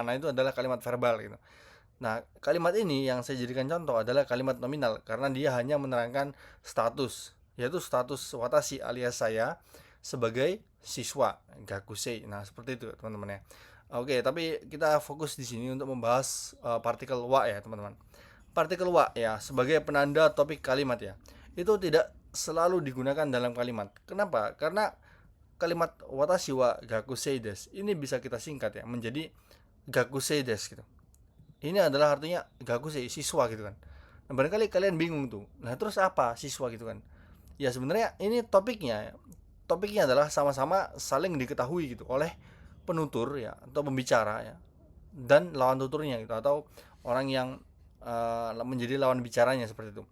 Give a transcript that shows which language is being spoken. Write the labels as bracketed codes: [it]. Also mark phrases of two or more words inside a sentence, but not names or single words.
[id] Nah, itu adalah kalimat verbal gitu. Nah, kalimat ini yang saya jadikan contoh adalah kalimat nominal karena dia hanya menerangkan status, yaitu status watashi alias saya sebagai siswa gakusei. Nah, seperti itu teman-teman ya. Oke, tapi kita fokus di sini untuk membahas partikel wa ya, teman-teman. Partikel wa ya sebagai penanda topik kalimat ya. Itu tidak selalu digunakan dalam kalimat. Kenapa? Karena kalimat [ja] watashi wa gakusei desu [id] ini bisa kita singkat ya menjadi [ja] gakusei desu [id] gitu. Ini adalah artinya gakusei siswa gitu kan. Nah, barangkali kalian bingung tuh. Nah, terus apa siswa gitu kan? Ya sebenarnya ini topiknya. Topiknya adalah sama-sama saling diketahui gitu oleh penutur ya atau pembicara ya dan lawan tuturnya gitu atau orang yang menjadi lawan bicaranya seperti itu.